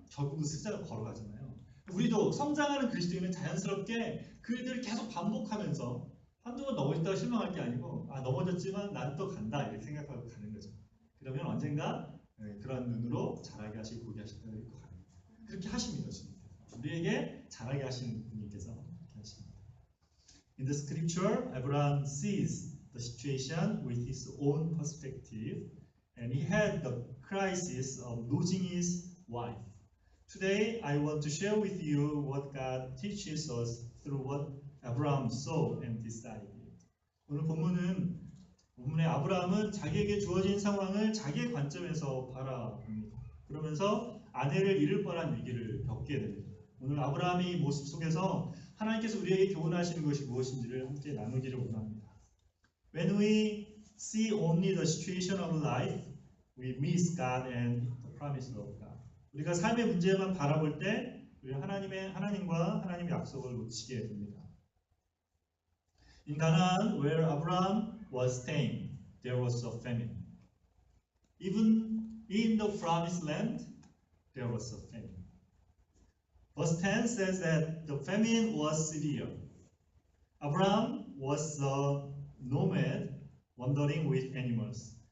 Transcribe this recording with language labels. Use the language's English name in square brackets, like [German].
[Korean] 결국은 습자가 걸어가잖아요. 우리도 성장하는 그리스도인은 자연스럽게 그 일들을 계속 반복하면서 한두 번 넘어졌다가 실망할 게 아니고, 아, 넘어졌지만 난 또 간다 이렇게 생각하고 가는 거죠. 그러면 언젠가 그런 눈으로 자라게 하시고 보게 하신다고 가는 거예요. 그렇게 하십니다. 주님께서. 우리에게 자라게 하시는 분님께서 그렇게 하십니다. [English] In the scripture, Abraham sees the situation with his own perspective, and he had the crisis of losing his wife. Today, I want to share with you what God teaches us through what Abraham saw and decided. [Korean] 오늘 본문의 아브라함은 자기에게 주어진 상황을 자기의 관점에서 바라봅니다. 그러면서 아내를 잃을 뻔한 위기를 겪게 됩니다. 오늘 아브라함의 이 모습 속에서 하나님께서 우리에게 교훈하시는 것이 무엇인지를 함께 나누기를 원합니다. [English] When we see only the situation of life, we miss God and the promise of God. [Korean] 우리가 삶의 문제만 바라볼 때 우리 하나님과 하나님의 약속을 놓치게 됩니다. [English] In Canaan, where Abraham was staying, there was a famine. Even in the promised land, there was a famine. Verse 10 says that the famine was severe. Abraham was a nomad wandering with animals.